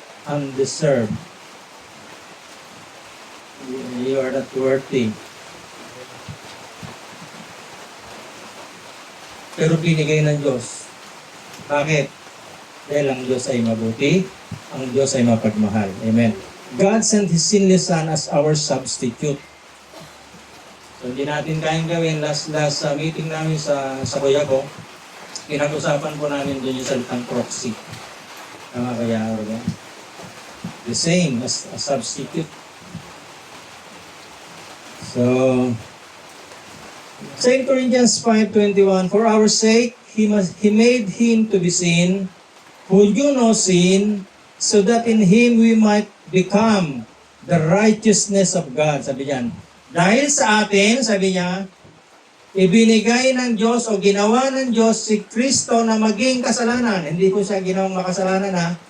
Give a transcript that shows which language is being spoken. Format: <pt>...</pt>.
<en>Undeserved. You are not worthy.</en> <tl>Pero binigay ng Diyos. Bakit? Dahil ang Diyos ay mabuti, ang Diyos ay mapagmahal. Amen.</tl> <en>God sent His sinless Son as our substitute.</en> <tl>So, hindi natin kayang gawin. Last meeting namin sa kuya ko, pinag-usapan po namin doon yung salitang proxy.</tl> <en>Tama kaya,</en> <tl>Arga?</tl> <en>The same as a substitute. So, 2 Corinthians 5:21, for our sake, He made Him to be sin, who knew no sin, so that in Him we might become the righteousness of God.</en> <tl>Sabi niyan, dahil sa atin, sabi niya, ibinigay ng Diyos o ginawa ng Diyos si Kristo na maging kasalanan. Hindi ko siya ginawang makasalanan, ha?</tl>